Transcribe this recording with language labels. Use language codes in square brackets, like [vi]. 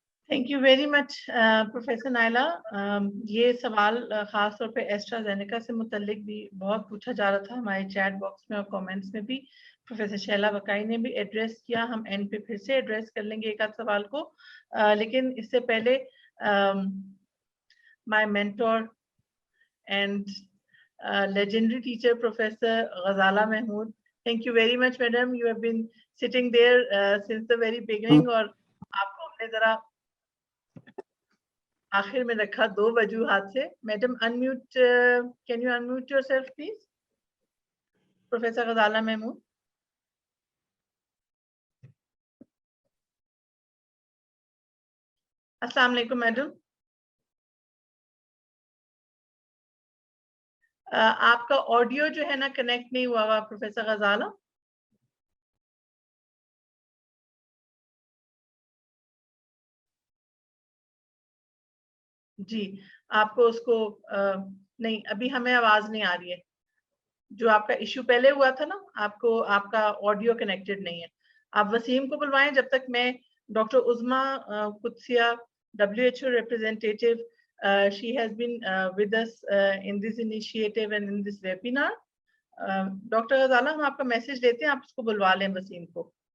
[en] Thank you very much professor Naila. [ur] یہ سوال خاص طور پہ ایسٹرازینیکا سے متعلق بھی بہت پوچھا جا رہا تھا ہمارے چیٹ باکس میں اور کامنٹس میں بھی. پروفیسر شیلا وکائی نے بھی ایڈریس کیا, ہم اینڈ پہ پھر سے ایڈریس کر لیں گے ایک آدھ سوال کو. لیکن اس سے پہلے [en] My mentor and legendary teacher Professor Ghazala Mahmood. Thank you very much, madam. You have been sitting there since the very beginning. [ur] اور آپ کو ہم نے ذرا آخر میں رکھا 2 وجوہات سے. [en] Madam unmute, can you unmute yourself please? Professor Ghazala Mahmood. [ur] السلام علیکم میڈم. آپ کا آڈیو جو ہے نا کنیکٹ نہیں ہوا ہوا پروفیسر غزالہ. جی آپ کو اس کو نہیں, ابھی ہمیں آواز نہیں آ رہی ہے. جو آپ کا ایشو پہلے ہوا تھا نا, آپ کا آڈیو کنیکٹڈ نہیں ہے. آپ وسیم کو بلوائیں جب تک میں doctor Uzma Qudsia WHO representative. [en] She has been with us in this initiative and in this webinar. Dr. [ur] Ghazala, ہم آپ کا میسج دیتے ہیں, آپ اس کو بلوا لیں وسیم کو.